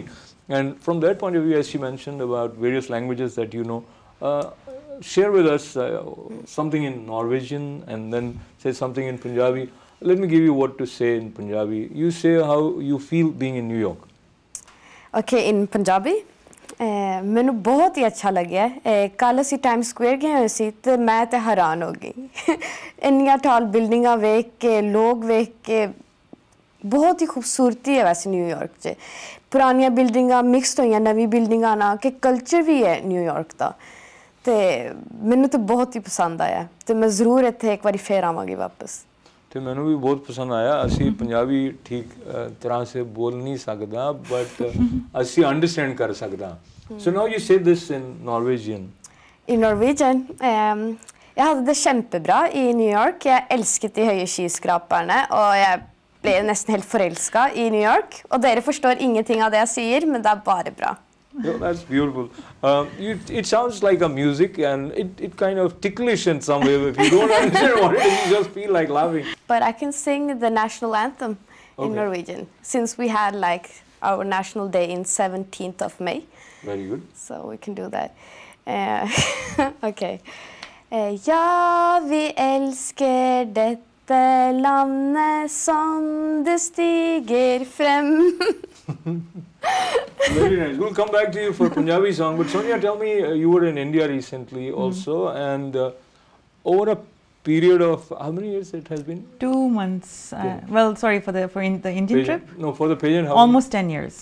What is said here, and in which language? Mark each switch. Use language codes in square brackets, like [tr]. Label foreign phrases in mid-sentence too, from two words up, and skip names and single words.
[en] And from that point of view, as she mentioned about various languages that you know, share with us something in Norwegian and then say something in Punjabi. Let me give you what to say in Punjabi. You say how you feel being in New York. Okay, in Punjabi? [pa] ਮੈਨੂੰ ਬਹੁਤ ਹੀ ਅੱਛਾ ਲੱਗਿਆ ਕੱਲ ਅਸੀਂ ਟਾਈਮ ਸਕੁਅਰ ਗਏ ਹੋਏ ਸੀ ਤੇ ਮੈਂ ਤੇ ਹੈਰਾਨ ਹੋ ਗਈ ਇੰਨੀਆਂ [en] tall buildings [pa] ਵੇਖ ਕੇ ਲੋਕ ਵੇਖ ਕੇ ਬਹੁਤ ਹੀ ਖੂਬਸੂਰਤੀ ਹੈ ਵੈਸੇ ਨਿਊਯਾਰਕ 'ਚ ਪੁਰਾਣੀਆਂ ਬਿਲਡਿੰਗਾਂ ਮਿਕਸਡ ਹੋਈਆਂ ਨਵੀਂ ਬਿਲਡਿੰਗਾਂ ਨਾਲ ਕਿ ਕਲਚਰ ਵੀ ਹੈ ਨਿਊਯਾਰਕ ਦਾ ਤੇ ਮੈਨੂੰ ਤਾਂ ਬਹੁਤ ਹੀ ਪਸੰਦ ਆਇਆ ਤੇ ਮੈਂ ਜ਼ਰੂਰ ਇੱਥੇ ਇੱਕ ਵਾਰੀ ਫੇਰ ਆਵਾਂਗੀ ਵਾਪਸ ਤੇ ਮੈਨੂੰ ਵੀ ਬਹੁਤ ਪਸੰਦ ਆਇਆ ਅਸੀਂ ਪੰਜਾਬੀ ਠੀਕ ਤਰ੍ਹਾਂ ਸੇ ਬੋਲ ਨਹੀਂ ਸਕਦਾ ਬਟ ਅਸੀਂ ਅੰਡਰਸਟੈਂਡ ਕਰ ਸਕਦਾ [en] so now you say this in Norwegian. [no] I Norwegian jeg hadde det kjempebra i New York. Jeg elsket de høye skyskraperne og jeg ble nesten helt forelsket i New York og dere forstår ingenting av det jeg sier men det er bare bra. [en] No, that's beautiful. It sounds like a music and it kind of ticklish in some way. If you don't understand what it is, you just feel like laughing. But I can sing the national anthem in Norwegian since we had like our national day in 17th of May. Very good. So we can do that. Okay. [no] Ja, vi elsker dette landet som det stiger frem. [en] Very nice. We'll come back to you for Punjabi song. But Sonia, tell me, you were in India recently also, and over a period of how many years it has been? 2 months. Well, sorry for the Indian trip. No, for the pageant. Almost 10 years.